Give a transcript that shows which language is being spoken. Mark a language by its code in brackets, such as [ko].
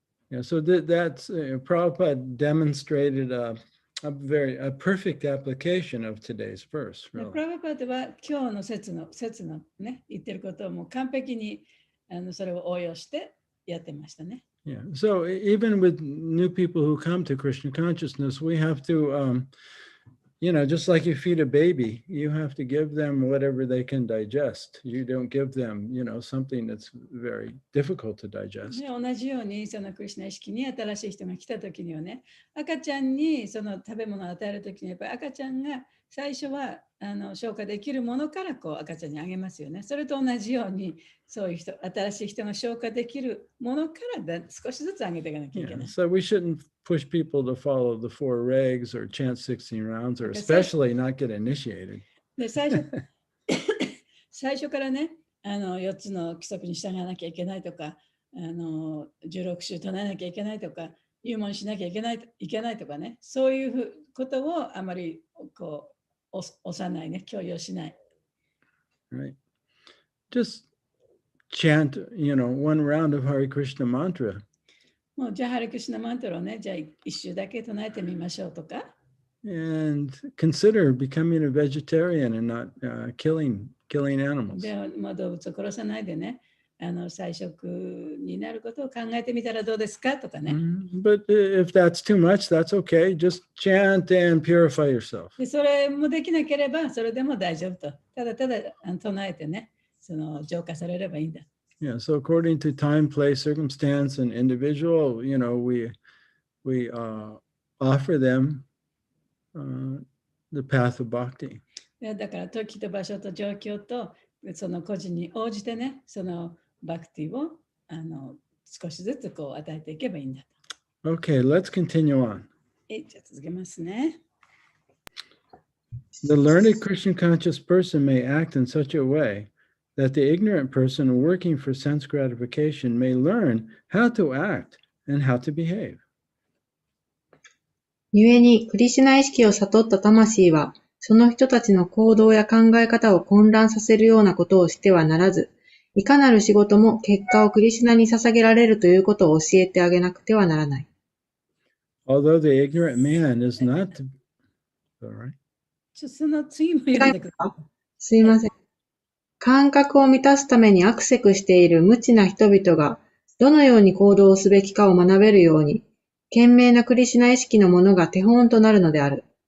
[en] Yeah, so that's Prabhupada demonstrated a perfect application of today's verse. [ja] プ [en] Really. [ja] ラバパードは今日の説のね、言ってることをもう完璧にそれを応用してやってましたね。 [en] Yeah. So even with new people who come to Krishna consciousness, we have to, just like you feed a baby, you have to give them whatever they can digest. You don't give them, something that's very difficult to digest. [ja] ね、同じようにそのクリシュナ意識に新しい人が来た時にはね、赤ちゃんにその食べ物を与える時にやっぱり赤ちゃんが最初は消化できるものからこう赤ちゃんにあげますよね。それと同じようにそういう新しい人が消化できるものから少しずつあげていかなきゃいけない。 [en] So we shouldn't push people to follow the 4 regs or chant 16 rounds or especially not get initiated. [ja] で最初からね、4つの規則に従わなきゃいけないとか、16週唱えなきゃいけないとか、入門しなきゃいけないとかね、そういうことをあまりこう押さないね、強要しない。 [en] Right. Just chant, 1 round of Hare Krishna mantra. [ja] もうじゃあハレクリシュナマントラをね、じゃあ一周だけ唱えてみましょうとか。 [en] And consider becoming a vegetarian and not killing animals. [ja] で、動物を殺さないでね、菜食になることを考えてみたらどうですかとかね。 [en] But if that's too much, that's okay. Just chant and purify yourself. [ja] でそれもできなければそれでも大丈夫と。ただただ唱えてね、浄化されればいいんだ。 [en] Yeah, so according to time, place, circumstance, and individual, we offer them the path of bhakti. [ja] だから時と場所と状況とその個人に応じてね、そのバクティを少しずつこう与えていけばいいんだと。 [en] Okay, let's continue on. [ja] じゃあ続けますね。 [en] The learned Christian conscious person may act in such a way that the ignorant person working for sense gratification may learn how to act and how to behave. [ja] 故に、クリシュナ意識を悟った魂は、その人たちの行動や考え方を混乱させるようなことをしてはならず、いかなる仕事も結果をクリシュナに捧げられるということを教えてあげなくてはならない。 [en] Although the ignorant man is not to... All right. [ja] その次も読んでください。すいません。感覚を満たすためにアクセクしている無知な人々が、どのように行動すべきかを学べるように、賢明なクリシュナ意識のものが手本となるのである。